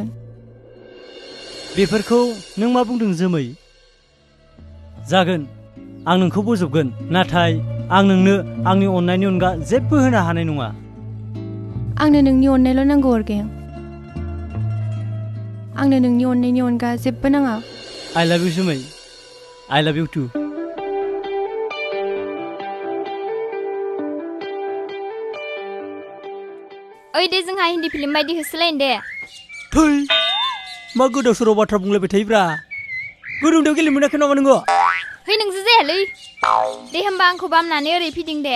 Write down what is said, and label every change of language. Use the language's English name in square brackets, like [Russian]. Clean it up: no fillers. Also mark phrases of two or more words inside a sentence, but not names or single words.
[Bodo] बेफोरखौ नों मा बुंदों जोमै जागोन आं नोंखौ बोजबगोन नाथाय आं नोंनो आंनि अननायनि अनगा जेबो होनो हानाय नङा आंनो नोंनि अननायल' नांगौ अरगें आंनो नोंनि अननायनि अनगा जेबो नाङा [English] I love you जोमै I love you too [Bodo] ओइ दे जोंहा हिन्दी फिल्म बायदि होसोलायनो दे थै मा गोदाव सोराव बाथ्रा बुंलायबाय थायोब्रा गोदौदों गेलेनो मोनाखै नामा नोङो है नोंसो जायालै दे होमबा आंखौ बामनानै ओरै फिदिं दे